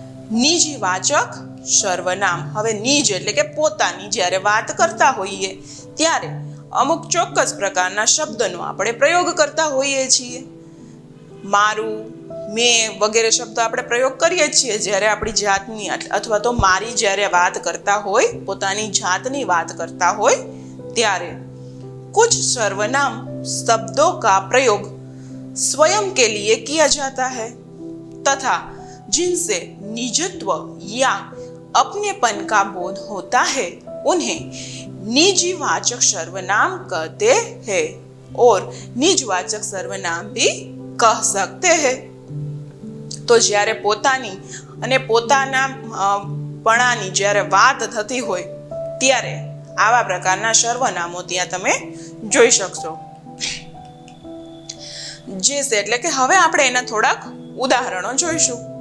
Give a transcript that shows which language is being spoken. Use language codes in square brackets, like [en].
[gu] નિજવાચક સર્વનામ. હવે નિજ એટલે કે પોતાની જ્યારે વાત કરતા હોઈએ ત્યારે અમુક ચોક્કસ પ્રકારના શબ્દનો આપણે પ્રયોગ કરતા હોઈએ છીએ. મારું, મેં વગેરે શબ્દો આપણે પ્રયોગ કરીએ છીએ જ્યારે આપણી જાતની અથવા તો મારી જ્યારે વાત કરતા હોય, પોતાની જાતની વાત કરતા હોય ત્યારે. [hi] कुछ सर्वनाम शब्दों का प्रयोग स्वयं के लिए किया जाता है तथा जिनसे निजत्व या अपनेपन का बोध होता है उन्हें निजवाचक सर्वनाम कहते हैं और निजवाचक सर्वनाम भी कह सकते हैं. [gu] તો જ્યારે પોતાની અને પોતાના પણાની જ્યારે વાત થતી હોય ત્યારે આવા પ્રકારના સર્વનામો ત્યાં તમે જોઈ શકશો. જે છે એટલે કે હવે આપણે એના થોડાક ઉદાહરણો જોઈશું.